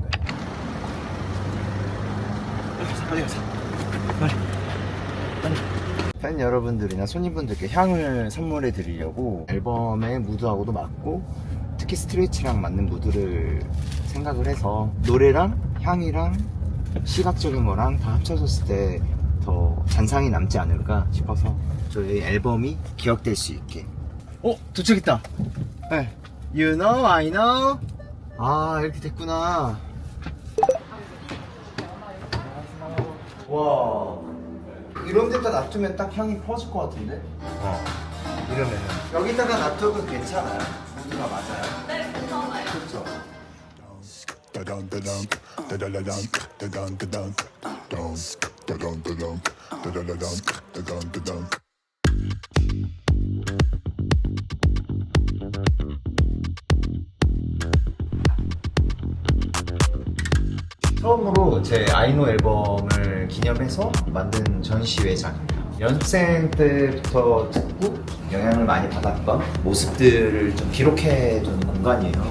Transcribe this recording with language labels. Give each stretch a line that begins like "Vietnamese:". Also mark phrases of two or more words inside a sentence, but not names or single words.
Korean: 팬 여러분들이나 손님분들께 향을 선물해 드리려고 앨범의 무드하고도 맞고 특히 스트레치랑 맞는 무드를 생각을 해서 노래랑 향이랑 시각적인 거랑 다 합쳐졌을 때 더 잔상이 남지 않을까 싶어서 저희 앨범이 기억될 수 있게. 도착했다. 네.
English: You know, I know.
Korean: 아, 이렇게 됐구나. 와, 이런 데다 놔두면 딱 향이 퍼질 것 같은데? 이러면 여기다가 놔둬도 괜찮아요? 무드가 맞아요? 네, 괜찮아요. 그렇죠. Da-dum-da-dum, da-da-da-dum, da-dum-da-dum, dum, da-dum-da-dum, da-da-da-dum, da-dum-da-dum. 처음으로 제 아이노 앨범을 기념해서 만든 전시회장입니다. 연습생 때부터 듣고 영향을 많이 받았던 모습들을 좀 기록해두는 공간이에요.